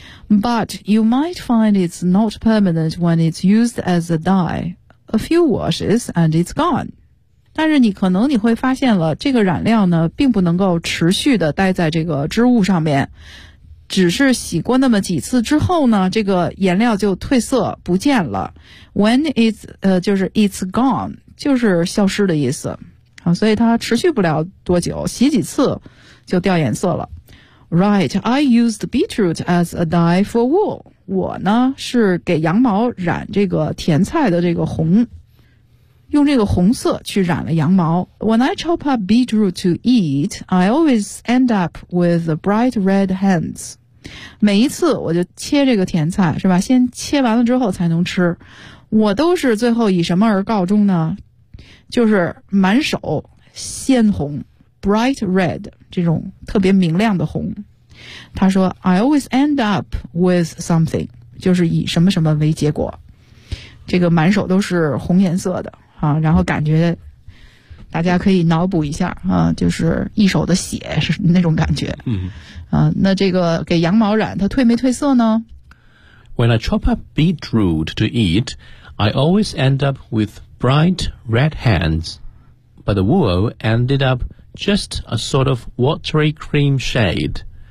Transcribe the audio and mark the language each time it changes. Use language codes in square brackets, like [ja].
[en] But you might find it's not permanent when it's used as a dye. A few washes and it's gone. [zh] 但是你可能你会发现了，这个染料呢并不能够持续的待在这个织物上面，只是洗过那么几次之后呢，这个颜料就褪色不见了。 When it's 就是 [en] it's gone， [zh] 就是消失的意思啊，所以它持续不了多久，洗几次就掉颜色了。 [en] Right, I used beetroot as a dye for wool. [zh] 我呢是给羊毛染这个甜菜的这个红，用这个红色去染了羊毛。 [en] When I chop up beetroot to eat, I always end up with bright red hands. [zh] 每一次我就切这个甜菜，是吧？先切完了之后才能吃。我都是最后以什么而告终呢？就是满手鲜红 ， [en] bright red [zh] 这种特别明亮的红。他说 ， [en] I always end up with something， [zh] 就是以什么什么为结果。这个满手都是红颜色的。啊，然后感觉大家可以脑补一下啊，就是一手的血是那种感觉。嗯，啊，那这个给羊毛染，它褪没褪色呢 [en] ？When I chop up beetroot to eat, I always end up with bright red hands, but the wool ended up just a sort of watery cream shade.